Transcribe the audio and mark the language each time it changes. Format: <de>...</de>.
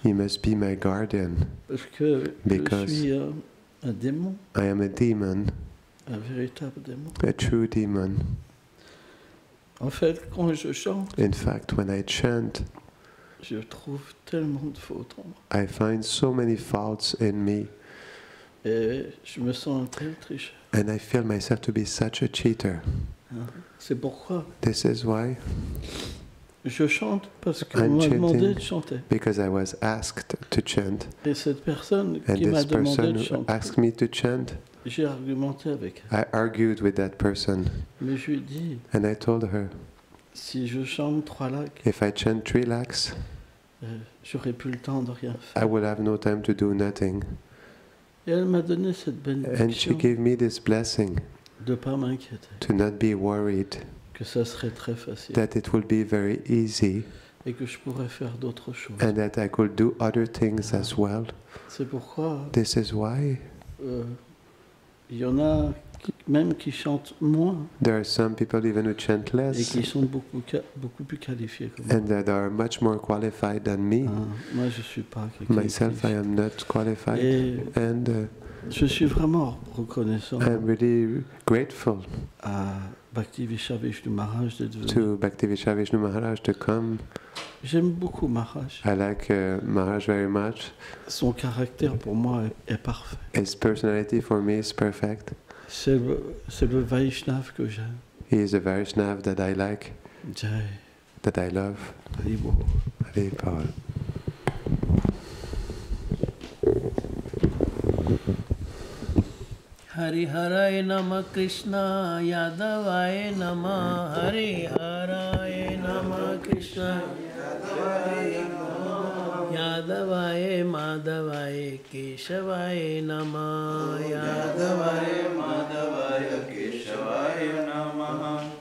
<en>he must be my guardian.</en> <fr>Parce que</fr> <en>Because</en> <fr>je suis un démon,</fr> <en>I am a demon,</en> <fr>un véritable démon.</fr> <en>a true demon.</en> <fr>En fait, quand je chante,</fr> <en>In fact, when I chant,</en> <fr>je trouve tellement de fautes en moi.</fr> <en>I find so many faults in me,</en> <fr>Et je me sens un tel tricheur.</fr> <en>and I feel myself to be such a cheater.</en> <fr>Hein. C'est pourquoi</fr> <en>This is why,</en> <fr>je chante, parce qu'on</fr> <en>I'm</en> <fr>m'a demandé</fr> <en>chanting</en> <fr>de chanter.</fr> <en>because I was asked to chant,</en> <fr>Et cette personne</fr> <en>and</en> <fr>qui m'a</fr> <en>this</en> <fr>demandé</fr> <en>person</en> <fr>de</fr> <en>who</en> <fr>chanter,</fr> <en>asked me to chant,</en> <fr>j'ai argumenté avec elle.</fr> <en>I argued with that person,</en> <fr>Mais je lui ai dit,</fr> <en>and I told her,</en> <fr>si je chante 3 lacs,</fr> <en>if I chant 3 lakhs,</en> <fr>j'aurais plus le temps de rien faire.</fr> <en>I will have no time to do nothing.</en> <fr>Et elle m'a donné cette</fr> <en>And she</en> <fr>bénédiction</fr> <en>gave me this blessing</en> <fr>de ne pas m'inquiéter,</fr> <en>to not be worried,</en> <fr>que ça serait très facile</fr> <en>that it will be very easy,</en> <fr>et que je pourrais faire d'autres choses.</fr> <en>and that I could do other things as well.</en> <fr>C'est pourquoi</fr> <en>This is why</en> <fr>il y en a même qui chantent moins</fr> <en>there are some people even who chant</en> <fr>et</fr> <en>less</en> <fr>qui sont beaucoup plus qualifiés que moi.</fr> <en>and that are much more qualified than me.</en> <fr>Moi, je ne suis pas quelqu'un de</fr> <en>Myself, I</en> <fr>qualifié.</fr> <en>am not qualified,</en> <fr>Et</fr> <en>and</en> <fr>je suis vraiment reconnaissant</fr> <en>I'm really grateful</en> <fr>à Bhakti Vishnu Maharaj d'être venu.</fr> <en>to Bhaktivinoda Vishnu Maharaj to come.</en> <fr>J'aime beaucoup Maharaj.</fr> <en>I like Maharaj very much.</en> <fr>Son caractère pour moi est parfait.</fr> <en>His personality for me is perfect.</en> <fr>C'est le Vaishnav que j'aime.</fr> <en>He is a Vaishnav that I like, Jai, that I love. Haribo. Hare Paul.</en> <sa>Hariharay Namah Krishna Yadavaya Namah Hariharay Namah Krishna Yadavaya Madhavaya Keshavaya Namah Yadavaya Madhavaya Keshavaya Namah</sa>